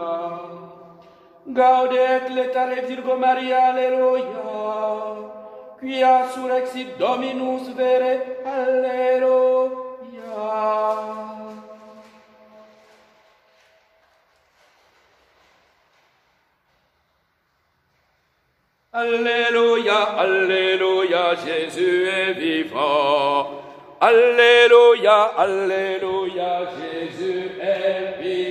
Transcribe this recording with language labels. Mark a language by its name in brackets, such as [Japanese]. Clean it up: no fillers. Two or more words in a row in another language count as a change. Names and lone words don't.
[Latin] Gaudet letare Virgo Maria, alleluia, quia surrexit Dominus vere, alleluia. [French] Alléluia, alléluia, Jésus est vivant. Alléluia, alléluia, Jésus est vivant.